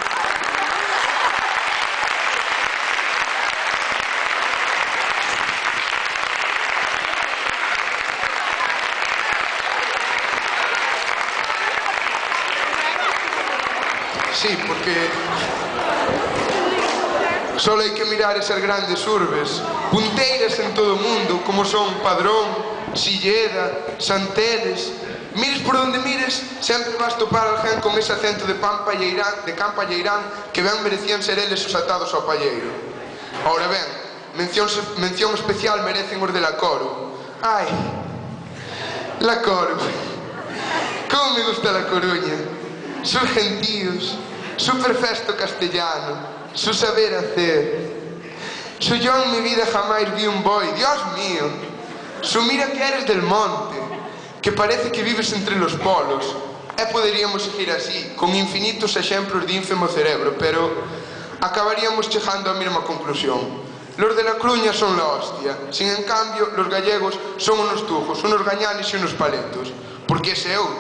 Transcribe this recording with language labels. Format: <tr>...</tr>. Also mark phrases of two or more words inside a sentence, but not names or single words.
<gl>Sí, porque só hai que mirar esas grandes urbes, punteiras en todo o mundo, como son Padrón, Silleda, Santeles. Mires por onde mires, sempre vas topar alguén con ese acento de campa lleirán que ben merecían ser eles os atados ao palleiro. Ahora ben, mención especial merecen os de La Coro. Ai,</gl> <es>La Coro, como me gusta La Coruña. Sus gentíos, su perfecto castellano, su saber hacer. Yo en mi vida jamás vi un boi, Dios mío. Mira que eres del monte, que parece que vives entre los polos.</es> <gl>E poderíamos seguir así, con infinitos exemplos de ínfimo cerebro, pero acabaríamos chegando á mesma conclusión.</gl> <es>Los de La Coruña son la hostia. Sin en cambio, los gallegos son unos tujos, unos gañanes e unos paletos.</es> <gl>Porque esa é outra.</gl>